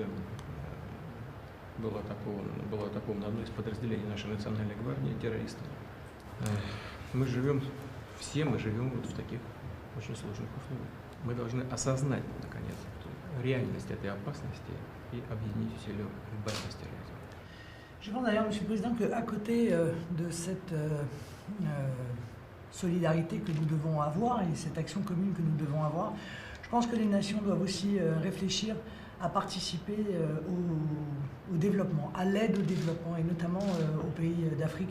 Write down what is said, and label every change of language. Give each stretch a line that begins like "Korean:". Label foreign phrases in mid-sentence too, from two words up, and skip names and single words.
Russian: Было атаковано одно из подразделений нашей национальной гвардии террористами. Мы живем вот в таких очень сложных условиях. Мы должны осознать, наконец, реальность этой опасности et объединить усилия в борьбе с терроризмом.
French: Je pense d'ailleurs, Monsieur le Président, qu'à côté de cette solidarité que nous devons avoir et cette action commune que nous devons avoir, je pense que les nations doivent aussi réfléchir à participer au développement, à l'aide au développement et notamment aux pays d'Afrique.